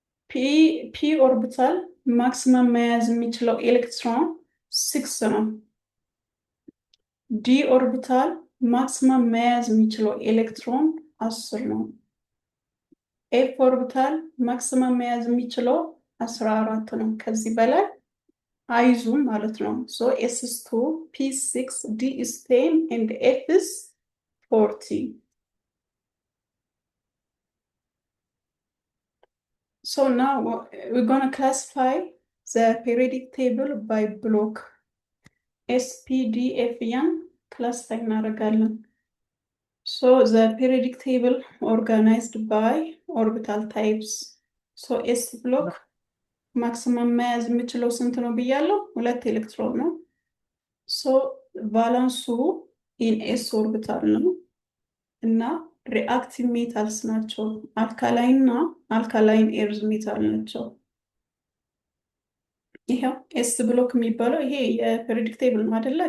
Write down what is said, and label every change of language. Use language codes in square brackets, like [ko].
[am] ፒ ኦርቢታል ማክሲመም መያዝ የሚችለው ኤሌክትሮን 6 ነው። ዲ ኦርቢታል ማክሲመም መያዝ የሚችለው ኤሌክትሮን 10 ነው። ኤፍ ኦርቢታል ማክሲመም መያዝ የሚችለው 14 ነው። ከዚህ በላይ አይዙም ማለት ነው። [en] ሶ ኤስ is 2 ፒ 6 ዲ is 10 and ኤፍ is 40. So now we're going to classify the periodic table by block. S, P, D, F እያን classify [am] እናደርጋለን። [en] So the periodic table organized by orbital types. [am] So S block maximum መያዝ የሚችለው ስንት ነው ብያለሁ? 2 ኤሌክትሮን ነው። So ቫላንሱ in S orbital ነው እና ሪአክቲቭ ሜታልስ ናቸው። አልካላይን እና አልካላይን ኤርዝ ሜታል ናቸው። ይሄው ኤስ ብሎክ የሚባለው ይሄ የፔሪዮዲክ ቴብል ነው አይደለ?